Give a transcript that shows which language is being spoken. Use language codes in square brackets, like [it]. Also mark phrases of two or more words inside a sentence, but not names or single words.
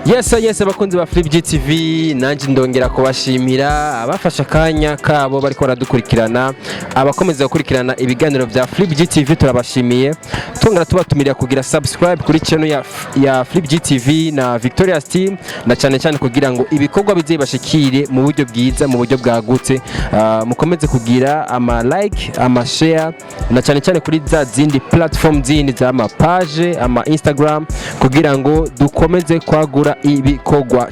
[rn] Yes abakunzi ba Flip GTV nanje ndongera kubashimira abafasha kanya kabo bariko baradukurikirana abakomeza gukurikirana ibiganiro vya Flip GTV turabashimiye tongera tubatumirira kugira subscribe kuri channel ya Flip GTV na Victoria's team na cyane kugira ngo ibikorwa bizibashikire mu buryo bwiza mu buryo bwagutse mukomeze kugira ama like ama share na cyane kuri za zindi platform zindi za ama page ama Instagram kugira ngo dukomeze kwagura ibikorwa.